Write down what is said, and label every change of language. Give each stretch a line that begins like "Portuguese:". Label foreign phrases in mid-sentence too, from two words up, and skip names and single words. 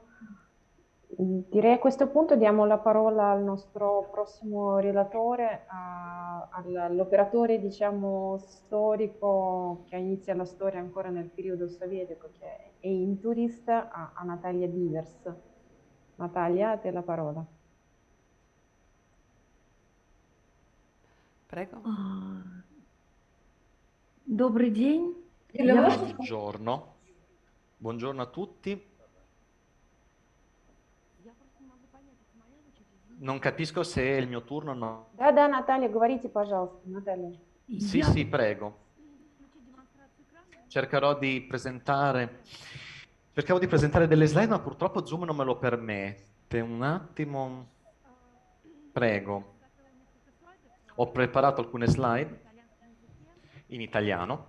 Italian: Direi a questo punto diamo la parola al nostro prossimo relatore, all'operatore, diciamo, storico che inizia la storia ancora nel periodo sovietico, che è Intourist, a Natalia Divers. Natalia, a te la parola. Prego.
Russian: Добрый день.
Italian: Buongiorno. Buongiorno a tutti. Non capisco se è il mio turno o no.
Russian: Да, Наталья, говорите, пожалуйста, Наталья.
Italian: Sì, prego. Cercherò di presentare... Cercavo di presentare delle slide, ma purtroppo Zoom non me lo permette. Un attimo. Prego. Ho preparato alcune slide in italiano.